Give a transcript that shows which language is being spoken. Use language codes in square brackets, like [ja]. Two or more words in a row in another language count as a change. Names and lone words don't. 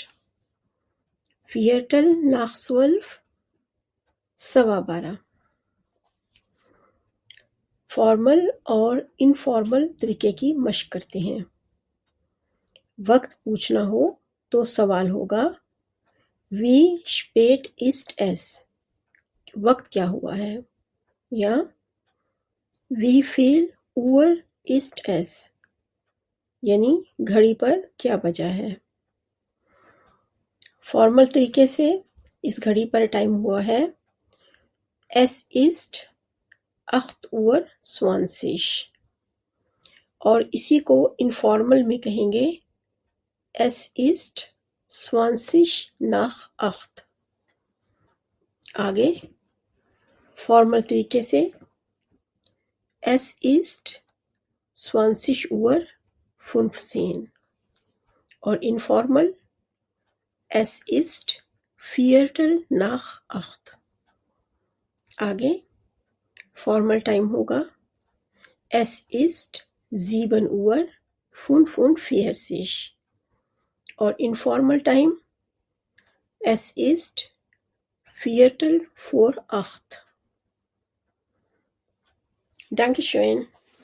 [de] Viertel nach 12 12:15। [hi] फॉर्मल और इनफॉर्मल तरीके की मशक करते हैं। वक्त पूछना हो तो सवाल होगा [de] wie spät ist es? [hi] वक्त क्या हुआ है? या [de] wie viel Uhr ist es? [hi] यानी घड़ी पर क्या बजा है। फॉर्मल तरीके से इस घड़ी पर टाइम हुआ है [de] es ist 8:20 [hi] और इसी को इनफॉर्मल में कहेंगे [de] es ist 20 nach 8। [hi] आगे फॉर्मल तरीके से [de] es ist 20:15 [hi] और इनफॉर्मल [de] es ist Viertel nach 8। [hi] आगे [en] formal time [hi] होगा [de] es ist 7:45 [hi] और [en] informal time [de] es ist Viertel vor 8। Dankeschön.